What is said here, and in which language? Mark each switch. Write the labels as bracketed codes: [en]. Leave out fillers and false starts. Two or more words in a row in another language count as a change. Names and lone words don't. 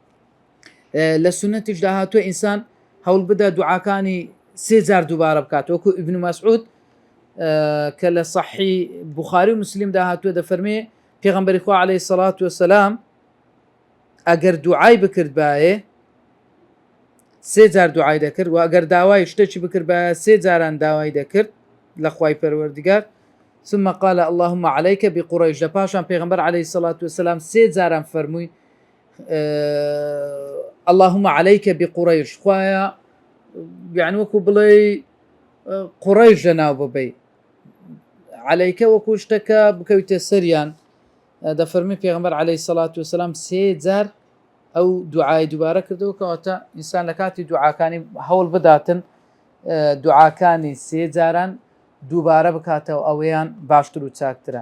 [ckb] لۆیە لە سنەتیش داهاتوە ئینسان هەوڵ بدە دوعاکانی 3000 دووبارە بکات وەکو ئیبن مەسعود کە لە صحی بوخاری و مسلم داهاتوە دەفەرمێ پێغەمبەری خوا [ar] عەلەیهی سەڵات وەسەلام [ckb] ئەگەر دوعای بکرد بایە 3000 دوعای دەکرد و ئەگەر داوای شتێکی بکرد بە 3 جاران داوای دەکرد لە خوای پەروەردگار [ar] ثم قال اللهم عليك بقريش [ckb] لپاشان پێغەمبەر [ar] عەلەیهی سەڵات وەسەلام [ckb] 3 جاران فەرمووی [ar] اللهم عليك بقريش [ckb] خوایە يعني وەکو بڵێ قڕەیش لەناو ببەی عەلەیکە وەکو شتەکە بکەویتە سەریان دەفەرمی پێغەمبەر [ar] عەلەیهی سەڵات وەسەلام [ckb] 3 جار ئەو دوعای دووبارە کردەوە کەواتە ئینسان لە کاتی دوعاکانی هەوڵ بداتن دوعاکانی 3 جاران دووبارە بکاتەوە ئەوەیان باشتر و چاکترە.